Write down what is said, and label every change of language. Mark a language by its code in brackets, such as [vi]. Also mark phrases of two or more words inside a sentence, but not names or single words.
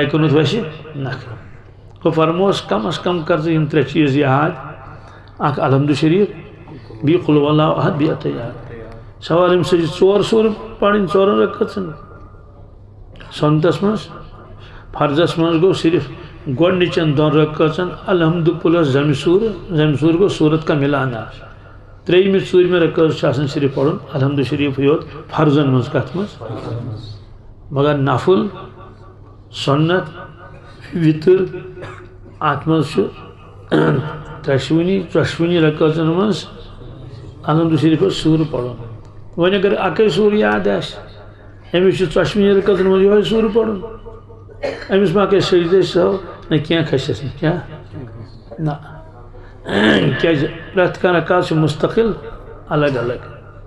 [ks] قنوٗت وسہِ نکھٕ ہُہ فرموس کم از کم کر ژٕ یِم 3 چیٖز یاد اکھ الحمد شریف بیٚیہِ [ar] قُل ہُوَ اللہُ احد [ks] بیٚیہِ عطیات سوال اَمہِ سۭتۍ چھِ 4 سورٕ پرٕنۍ 4 رکعژن سنتس منٛز فرضس منٛز گوٚو صرف گۄڈنِچن 2 رکعژن الحمد پلس زمہِ سوٗر گوٚو [ur] سورت کا مِلانا [ks] 3مہِ 4مہِ رکعژ چھِ آسان صرف پرُن الحمد شریفٕے یوت فرضن منٛز کتھ منٛز مگر نفل سنت وِتر اتھ منٛز چھُ 13 رکعژن منٛز الحمد شریفس سوٗرٕ پرُن وۄنۍ اگر اکے سوٗر یاد آسہِ أمِس چھُ 14 رکعژن منٛز یِہوٚے سوٗرٕ پرُن أمِس ما کھسہِ سجدے سہو نہ کینٛہہ کھسٮ۪س نہٕ کیٛاہ نہ کیٛازِ پرٛٮ۪تھ کانٛہہ رکعت چھُ مستقل الگ الگ